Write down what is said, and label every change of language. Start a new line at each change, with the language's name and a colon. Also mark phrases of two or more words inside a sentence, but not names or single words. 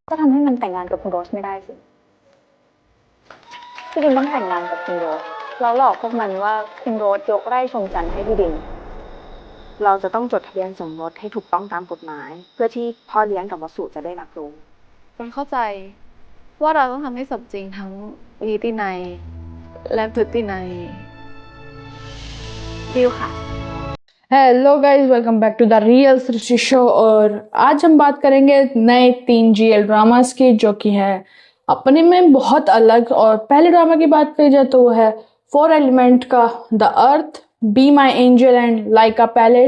Thai: ก็ทำให้มันแต่งงานกับคุณโรสไม่ได้สิพี่ดินต้องแต่งงานกับคุณโรสแล้วหลอกพวกมันว่าคุณโรสยกไร่ชมจันทร์ให้พี่ดิน เราจะต้องจดทะเบียนสมรสให้ถูกต้องตามกฎหมายเพื่อที่พ่อเลี้ยงกับวสุจะได้รับรู้ ฉันเข้าใจว่าเราต้องทำให้สมจริงทั้งนิตินัยและพฤตินัยดีลค่ะ
English: Hello guys, welcome back to the Real Srishti Show.
Hindi: और आज हम बात करेंगे नए 3
English: GL dramas
Hindi: की, जो कि है अपने में बहुत अलग। और पहले ड्रामा की बात करी जाए तो वो है 4 एलिमेंट का द अर्थ, बी माई एंजल एंड लाइका पैलेट।